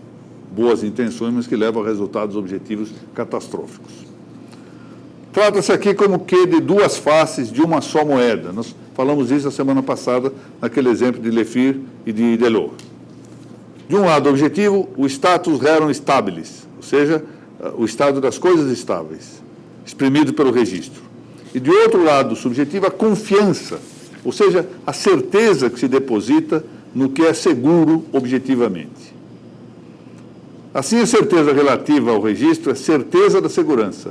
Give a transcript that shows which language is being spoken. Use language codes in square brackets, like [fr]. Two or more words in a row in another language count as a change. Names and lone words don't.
[pt] Boas intenções, mas que levam a resultados objetivos catastróficos. Trata-se aqui como que de 2 faces de uma só moeda. Nós falamos isso a semana passada, naquele exemplo de Lefir e de Delors. De um lado objetivo, o [la] status rerum stabilis, [pt] ou seja, o estado das coisas estáveis, exprimido pelo registro. E de outro lado subjetivo, a confiança, ou seja, a certeza que se deposita no que é seguro objetivamente. Assim, a certeza relativa ao registro é certeza da segurança.